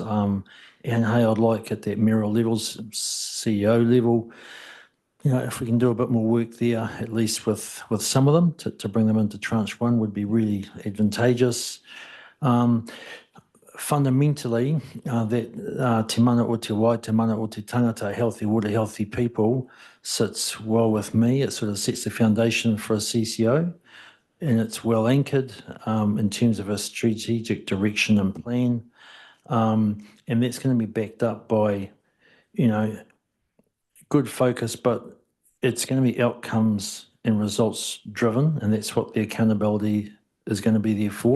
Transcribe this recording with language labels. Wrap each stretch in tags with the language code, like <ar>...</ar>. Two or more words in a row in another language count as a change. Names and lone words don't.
<en>And hey, I'd like at that mayoral levels, CEO level, you know, if we can do a bit more work there, at least with some of them, to bring them into tranche one would be really advantageous. Fundamentally, that</en> <mi>te mana o te wai, te mana o te tangata,</mi> <en>healthy water, healthy people, sits well with me. It sort of sets the foundation for a CCO, and it's well anchored in terms of a strategic direction and plan. And that's going to be backed up by, you know, good focus, but it's going to be outcomes and results driven, and that's what the accountability is going to be there for.</en>